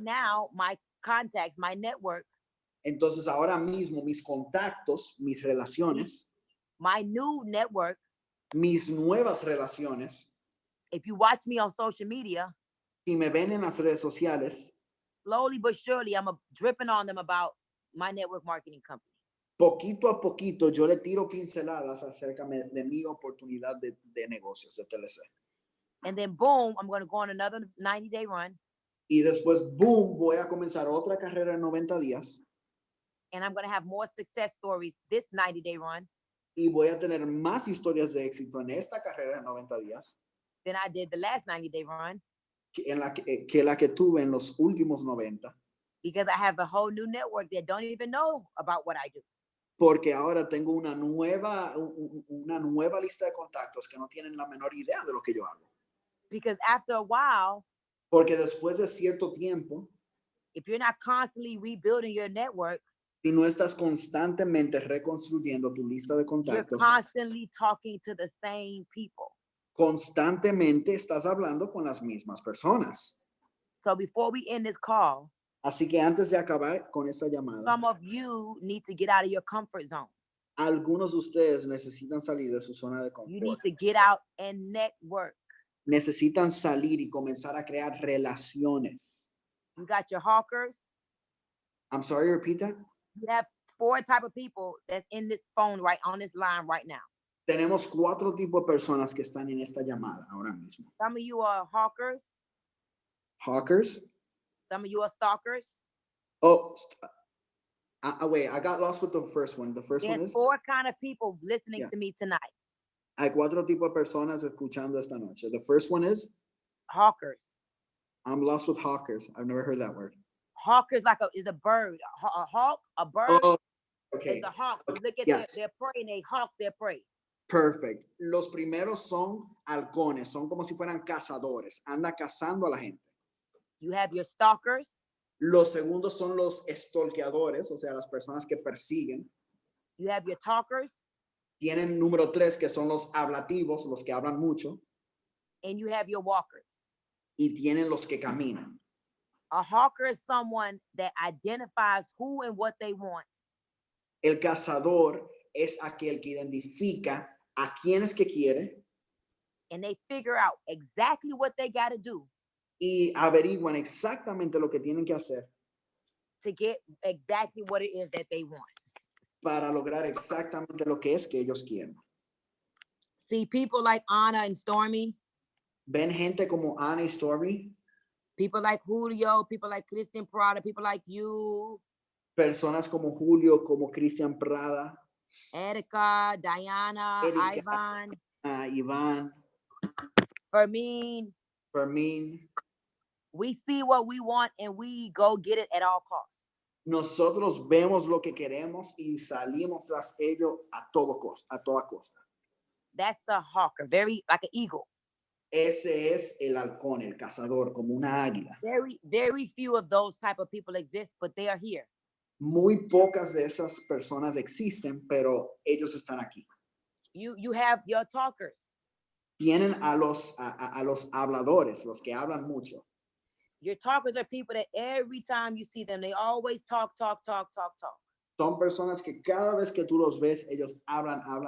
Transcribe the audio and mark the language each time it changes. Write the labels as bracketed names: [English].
[English] now, my contacts, my network, [Spanish] Entonces ahora mismo mis contactos, mis relaciones, [English] my new network, [Spanish] mis nuevas relaciones, [English] if you watch me on social media, [Spanish] si me ven en las redes sociales, [English] slowly but surely, I'm dripping on them about my network marketing company. [Spanish] poquito a poquito yo le tiro pinceladas acerca de mi oportunidad de negocios, de TLC. [English] And then boom, I'm going to go on another 90-day run. [Spanish] Y después, boom, voy a comenzar otra carrera en 90 días. [English] And I'm going to have more success stories this 90-day run [Spanish] Y voy a tener más historias de éxito en esta carrera en 90 días [English] than I did the last 90-day run [Spanish] que la que tuve en los últimos 90. [English] because I have a whole new network that don't even know about what I do. [Spanish] Porque ahora tengo una nueva lista de contactos que no tienen la menor idea de lo que yo hago. [English] Because after a while, [Spanish] Porque después de cierto tiempo, [English] if you're not constantly rebuilding your network, [Spanish] si no estás constantemente reconstruyendo tu lista de [English] you're [Spanish] contactos, [English] constantly talking to the same people. [Spanish] constantemente estás hablando con las mismas personas. [English] So before we end this call, [Spanish] Así que antes de acabar con esta llamada, [English] some of you need to get out of your comfort zone. [Spanish] algunos de ustedes necesitan salir de su zona de [English] You need [Spanish] confort. [English] to get out and network. [Spanish] Necesitan salir y comenzar a crear relaciones. [English] You got your hawkers. I'm sorry, repeat that. You have 4 type of people that's in this phone right on this line right now. [Spanish] Tenemos 4 tipos de personas que están en esta llamada ahora mismo. [English] Some of you are hawkers. Hawkers. Some of you are stalkers. Oh, wait, I got lost with the first one. The first one There's is, 4 kind of people listening Yeah. to me tonight. [Spanish] hay 4 tipos de personas escuchando esta noche. [English] The first one is, Hawkers. I'm lost with hawkers. I've never heard that word. Hawkers is a bird. A hawk, a bird Oh, okay. is a hawk. You look at Yes. their prey and they hawk their prey. Perfect. [Spanish] Los primeros son halcones, son como si fueran cazadores, anda cazando a la gente. [English] You have your stalkers. [Spanish] Los segundos son los stalkeadores, o sea, las personas que persiguen. [English] You have your talkers. [Spanish] Tienen número 3, que son los hablativos, los que hablan mucho. [English] And you have your walkers. [Spanish] Y tienen los que caminan. [English] A hawker is someone that identifies who and what they want. [Spanish] El cazador es aquel que identifica a quienes que quiere [English] And they figure out exactly what they got to do [Spanish] y averiguan exactamente lo que tienen que hacer [English] to get exactly what it is that they want. [Spanish] para lograr exactamente lo que es que ellos quieren. [English] See, people like Anna and Stormy, [Spanish] Ven gente como Ana y Stormy, [English] people like Julio, people like Christian Prada, people like you, [Spanish] personas como Julio, como Cristian Prada, [English] Erica, Diana, [Spanish] Erika, [English] Ivan, [Spanish] Iván, [English] Fermin. [Spanish] Fermín. [English] We see what we want and we go get it at all costs. [Spanish] Nosotros vemos lo que queremos y salimos tras ello a toda costa. [English] That's a hawker, very like an eagle. [Spanish] Ese es el halcón, el cazador, como una águila. [English] Very few of those type of people exist, but they are here. [Spanish] Muy pocas de esas personas existen, pero ellos están aquí. [English] You have your talkers. [Spanish] Tienen a los habladores, los que hablan mucho. [English] Your talkers are people that every time you see them, they always talk. [Spanish] Son personas que cada vez que tú los ves, ellos hablan.